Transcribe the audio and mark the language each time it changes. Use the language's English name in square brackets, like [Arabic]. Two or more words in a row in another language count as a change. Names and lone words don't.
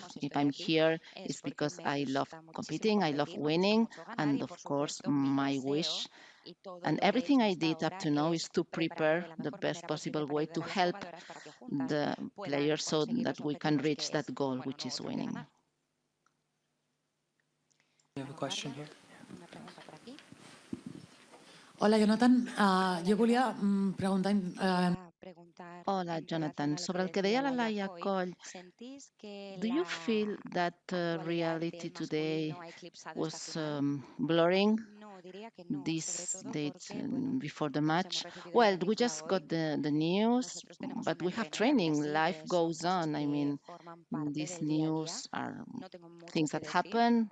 [English] If I'm here, it's because I love competing, I love winning, and of course, my wish and everything I did up to now is to prepare the best possible way to help the players so that we can reach that goal, which is winning. You have a question here? [Catalan] Hola, Jonathan. Jo volia preguntar... Hola, Jonathan. Sobre el que deia la Laia Coll, [English] do you feel that reality today was blurring these dates before the match? Well, we just got the news, but we have training. Life goes on. I mean, these news are things that happen.